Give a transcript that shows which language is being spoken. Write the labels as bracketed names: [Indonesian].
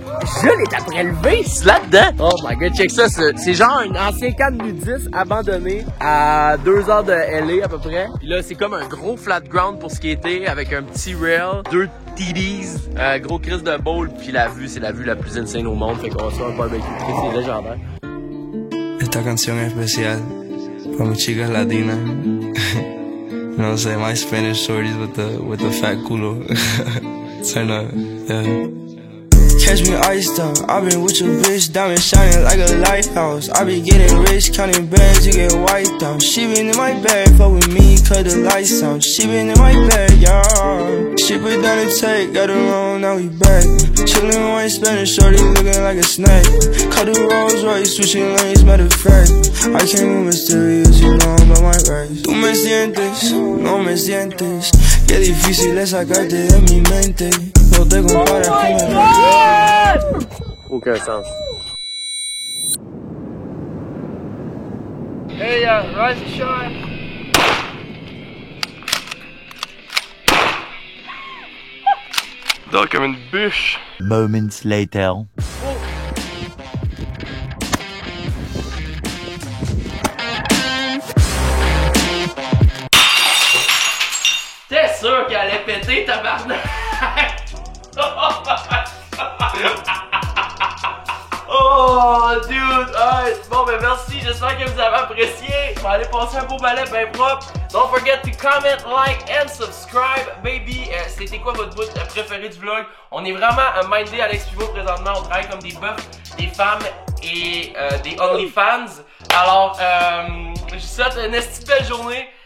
[French] Je l'ai après levé, c'est là-dedans. [English] Oh my god, check [French] ça, c'est genre un ancien camp nudiste abandonné à 2 heures de LA à peu près. Puis là, c'est comme un gros flat ground pour skater avec un petit rail, 2 TDs, gros crise de bowl, puis la vue, c'est la vue la plus insane au monde. Fait qu'on va se faire un barbecue, c'est légendaire. [Spanish] Esta canción es especial para mis chicas latinas. No sé, [English] my Spanish shorties with the fat culo. Turn up, yeah. Catch me iced out, I been with your bitch, diamond shining like a lighthouse. I be getting rich, counting bands, you get wiped out. She been in my bag, fuck with me, cut the lights out. She been in my bag, yeah. She put down the tape, got her on, now we back. Chillin' with my Spanish shorty, looking like a snack. Cut the Rolls Royce, switching lanes, matter of fact. I came in mysterious, you know I'm on my rights. [Spanish] Tú me sientes, no me sientes. Qué difícil es sacarte de mi mente. No te comparas con el resto. [French] Aucun sens. [English] Hey, rise and shine. [French] Dors comme une bûche. [English] Moments later. [French] T'es sûr qu'elle allait péter, tabarnak? [English] Oh, dude! Alright, [French] bon, ben merci, j'espère que vous avez apprécié. On va aller passer un beau balai bien propre. [English] Don't forget to comment, like and subscribe, baby. [French] C'était quoi votre bout préféré du vlog? On est vraiment mindé Alex Pivot présentement. On travaille comme des bœufs, des femmes et des OnlyFans. Alors, je vous souhaite une belle journée.